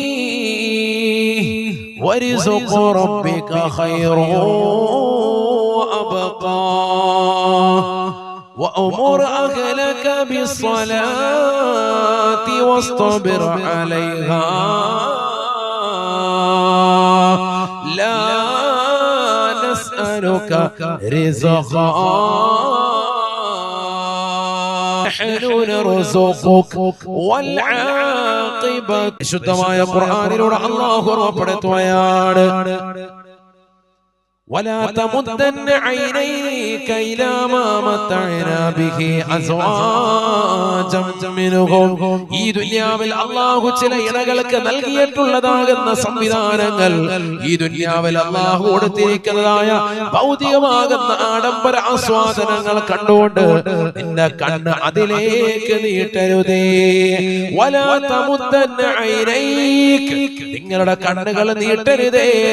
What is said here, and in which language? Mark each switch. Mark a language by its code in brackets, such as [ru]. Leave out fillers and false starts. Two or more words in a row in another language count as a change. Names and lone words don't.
[ar] ورزق ربك خير وأبقى وأمر أهلك بالصلاة واصطبر عليها لا نسألك رزقا نحن نرزقك والعاقبة [ml] ശുദ്ധമായ ഖുർആനിലൂടെ അല്ലാഹു ഓർമ്മപ്പെടുത്തുകയാണ് [ar] ولا تمدن عينيك إلى ما متعنا به أزواجا منهم [ml] ഈ ദുനിയാവിൽ അല്ലാഹു ചില ഇണകൾക്ക് നൽകിയിട്ടുള്ളതാകുന്ന സംവിധാനങ്ങൾ ഈ ദുനിയാവിൽ അല്ലാഹു കൊടുത്തിരിക്കുന്നതായ ഭൗതികമാകുന്ന ആഡംബര ആസ്വാദനങ്ങൾ കണ്ടുകൊണ്ട് നിന്റെ കണ്ണ് അതിലേക്ക് നീട്ടരുതേ [ar] ولا تمدن عينيك [ml] നിങ്ങളുടെ കണ്ണുകൾ നീട്ടരുതേ